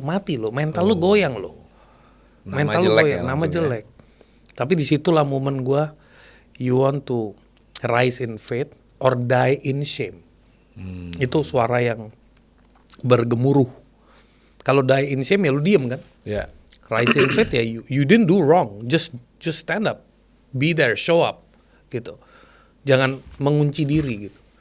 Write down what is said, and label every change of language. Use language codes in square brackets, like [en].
[id] Mati lu, mental lu goyang lu. Mental lu goyang, nama jelek. Tapi disitulah momen gue, [en] you want to rise in faith or die in shame. [id] Itu suara yang bergemuruh. Kalau [en] die in shame [id] ya lu diem kan. [en] Rise in faith ya you didn't do wrong, just stand up, be there, show up gitu. [id] Jangan mengunci diri gitu.